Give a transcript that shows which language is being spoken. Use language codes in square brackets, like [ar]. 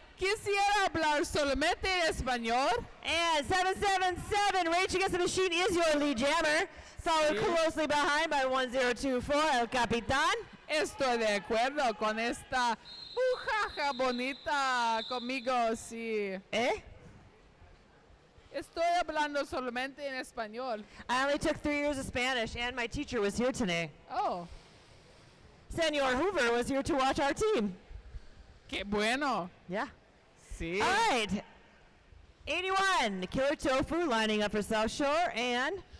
[es] Quisiera hablar solamente en español. [en] And 777, Rage Against the Machine is your lead jammer. Followed closely behind by 1024, El Capitan. [es] Estoy de acuerdo con esta muchacha bonita conmigo, sí. Eh? Estoy hablando solamente en español. [en] I only took 3 years of Spanish, and my teacher was here today. Oh, Senor Hoover was here to watch our team. [es] qué bueno. [en] Yeah. [es] Sí. [en] All right. 81, Killer Tofu lining up for South Shore, and